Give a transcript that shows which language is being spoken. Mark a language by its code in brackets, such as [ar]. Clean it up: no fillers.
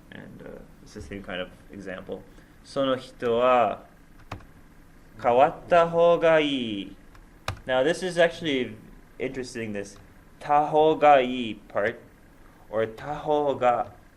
[en] And it's the same kind of example. [ja] Sono hito wa 変わった方がいい. [en] Now this is actually interesting, this た方がいい part, or た方が